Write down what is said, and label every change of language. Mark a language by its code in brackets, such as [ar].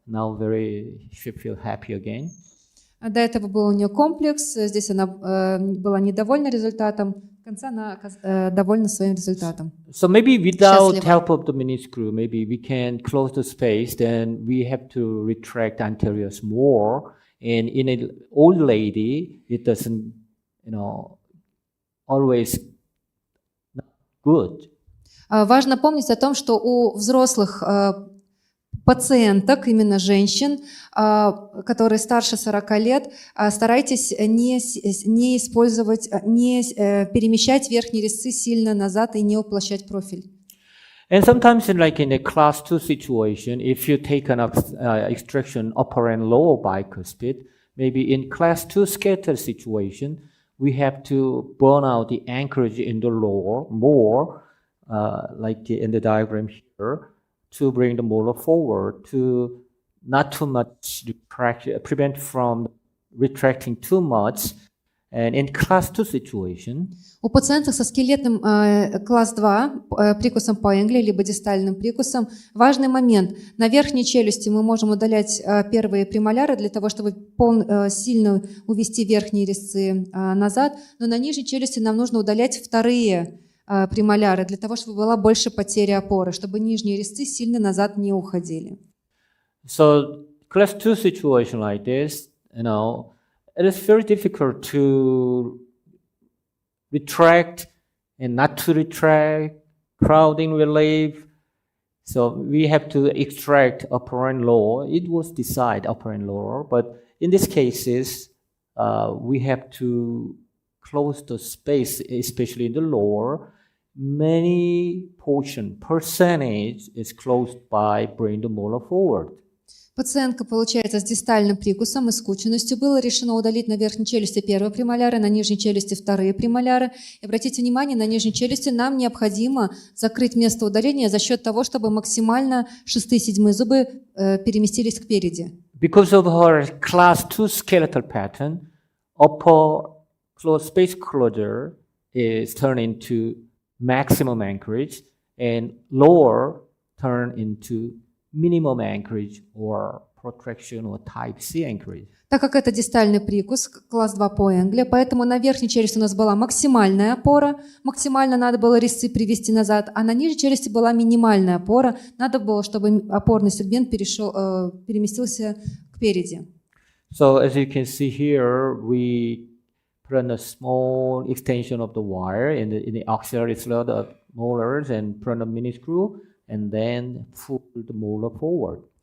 [en] Now she feel happy again. [ru] До этого был у нее комплекс. Здесь она была недовольна результатом. В конце она довольна своим результатом. [en] So maybe without help of the mini screw, maybe we can close the space. Then we have to retract anteriors more. And in an old lady, it doesn't, always not good. [ru] Важно помнить о том, что у взрослых пациенток, именно женщин, которые старше 40 лет, старайтесь не использовать, не перемещать верхние резцы сильно назад и не уплощать профиль. [en] And sometimes in a class 2 situation, if you take an extraction upper and lower bicuspid, maybe in class 2 scatter situation, we have to burn out the anchorage in the lower more, like in the diagram here, to bring the molar forward, to not too much prevent from retracting too much. And in class 2 situation, [ru] у пациентов со скелетным класс 2 прикусом по Энгли либо дистальным прикусом важный момент. На верхней челюсти мы можем удалять первые премоляры для того, чтобы сильно увести верхние резцы назад, но на нижней челюсти нам нужно удалять вторые премоляры для того, чтобы была больше потери опоры, чтобы нижние резцы сильно назад не уходили. [en] So class 2 situation like this, it is very difficult to retract and not to retract, crowding relief. So we have to extract upper and lower. It was decide upper and lower, but in these cases, we have to close the space, especially in the lower. Many percentage is closed by bringing the molar forward. [ru] Пациентка, получается, с дистальным прикусом и скученностью. Было решено удалить на верхней челюсти первые премоляры, на нижней челюсти вторые премоляры. И обратите внимание, на нижней челюсти нам необходимо закрыть место удаления за счет того, чтобы максимально 6 и 7 зубы переместились кпереди. [en] Because of her class 2 skeletal pattern, upper space closure is turned into maximum anchorage, and lower turn into minimum anchorage or protraction or type C anchorage. [ru] Так как это дистальный прикус, класс 2 по Энгли, поэтому на верхней челюсти у нас была максимальная опора, максимально надо было резцы привести назад, а на нижней челюсти была минимальная опора, надо было, чтобы опорный сегмент переместился кпереди. [en] So as you can see here, we put in a small extension of the wire in the auxiliary slot of molars and put in a mini screw, and then pull the molar forward.